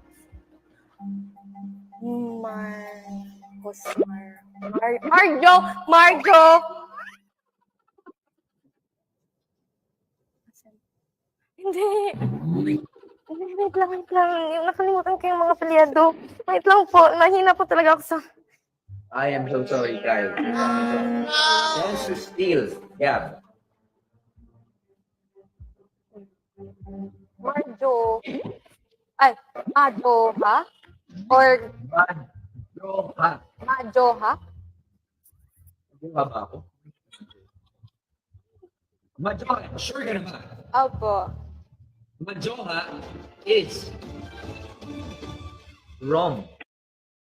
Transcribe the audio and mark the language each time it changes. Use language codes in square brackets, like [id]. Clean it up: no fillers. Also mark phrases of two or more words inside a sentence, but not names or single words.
[tl] Marjo! Hindi. Wait lang. Nakalimutan ko yung mga paliado. Wait lang po. Mahina po talaga ako sa... [en] I am so sorry, Kyle. Answer still. Yeah. [tl] Marjo. Ay, Majoha? Or Madjoha. Majoha? Madjoha ba ako? Madjoha. Sure ka naman. Opo. [en] Madjoha is wrong.